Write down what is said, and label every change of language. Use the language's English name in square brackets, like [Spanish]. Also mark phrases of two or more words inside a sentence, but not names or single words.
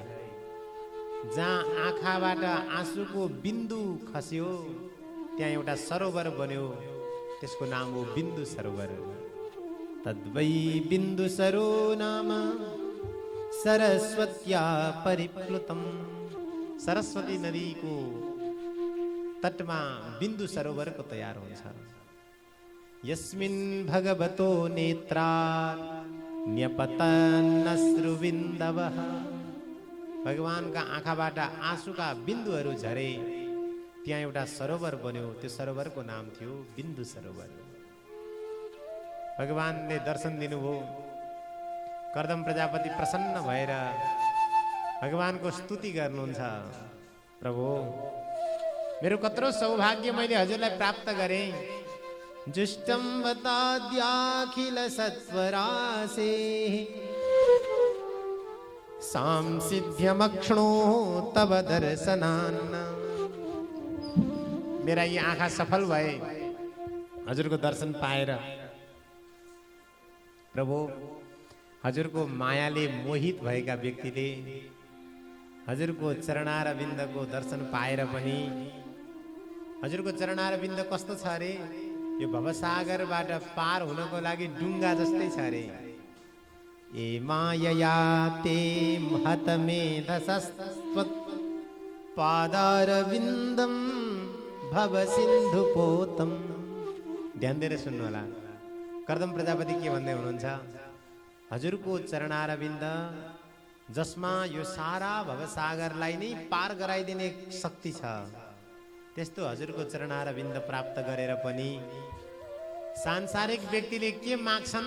[Nepali] जहाँ आँखाबाट आँसुको बिन्दु खस्यो त्यहाँ एउटा सरोवर बन्यो, त्यसको नाम हो बिन्दु सरोवर। [Sanskrit] तद्वै बिन्दु सरो नाम सरस्वत्या परिप्लुतम। [Nepali] सरस्वती नदीको तटमा बिन्दु सरोवरको तयार हुन्छ। [Sanskrit] यस्मिन् भगवतो नेत्रात् न्यपतन्नश्रुबिन्दवः। [Nepali] भगवानका आँखाबाट आँसुका बिन्दुहरू झरे, त्यहाँ एउटा सरोवर बन्यो। त्यो सरोवरको नाम थियो बिन्दु सरोवर। भगवानले दर्शन दिनुभयो। कर्दम प्रजापति प्रसन्न भएर भगवानको स्तुति गर्नुहुन्छ। प्रभु, मेरो कत्रो सौभाग्य मैले हजुरलाई प्राप्त गरेँ। [Sanskrit] जुष्टं वताद्याखिल सत्वरासे सांसिध्यमक्ष्णो तव दर्शनान्न। [Nepali] मेरा यी आँखा सफल भए हजुरको दर्शन पाएर। प्रभु, हजुरको मायाले मोहित भएका व्यक्तिले हजुरको चरणारविन्दको दर्शन पाएर पनि, हजुरको चरणारविन्द कस्तो छ अरे, यो भवसागरबाट पार हुनको लागि डुङ्गा जस्तै छ अरे। [Sanskrit] ए मायया ते महतमेधसस्त्वत् पादारविन्दम भव सिन्धुपोतम। [Nepali] ध्यान दिएर सुन्नु होला। कर्दम प्रजापति के भन्दै हुनुहुन्छ? हजुरको चरणारविन्द जसमा यो सारा भवसागरलाई नै पार गराइदिने शक्ति छ, त्यस्तो हजुरको चरणारविन्द प्राप्त गरेर पनि सांसारिक व्यक्तिले के माग्छन्?